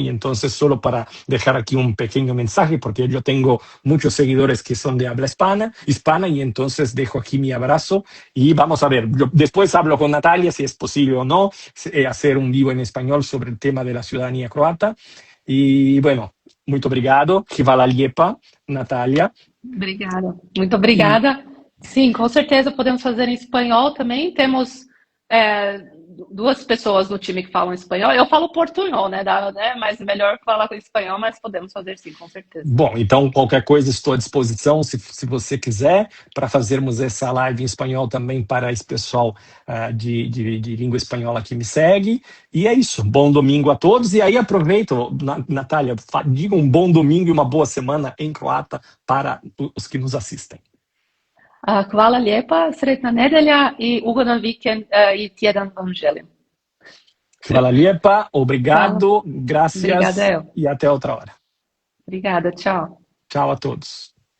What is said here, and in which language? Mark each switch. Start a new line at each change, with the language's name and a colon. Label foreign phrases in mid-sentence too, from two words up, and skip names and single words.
Spanish: Y entonces, solo para dejar aquí un pequeño mensaje, porque yo tengo muchos seguidores que son de habla hispana, y entonces dejo aquí mi abrazo y vamos a ver, yo después hablo con Natalia si es posible o no hacer un vivo en español sobre el tema de la ciudadanía croata. Y bueno, muy obrigado,
Croatian: Hvala lijepa, Natalia.
Portuguese: Obrigada. Muito
Spanish: Y
Portuguese: obrigada. Sim, com certeza podemos fazer em espanhol também. Temos duas pessoas no time que falam espanhol. Eu falo portunhol, né? Mas melhor falar com espanhol, mas podemos fazer sim, com certeza. Bom, então qualquer coisa estou à disposição, se você quiser, para fazermos essa live em espanhol também para esse pessoal de língua espanhola que me segue. E é isso, bom domingo a todos. E aí aproveito, Natália, diga um bom domingo e uma boa semana em croata para os que nos assistem.
Croatian: Hvala lijepa, sretna nedelja i ugodan vikend i tjedan vam želim. Hvala lijepa, Hvala.
Portuguese: obrigado, Obrigada
Spanish: gracias
Portuguese: eu. e até outra hora. Obrigada, tchau. Tchau a todos.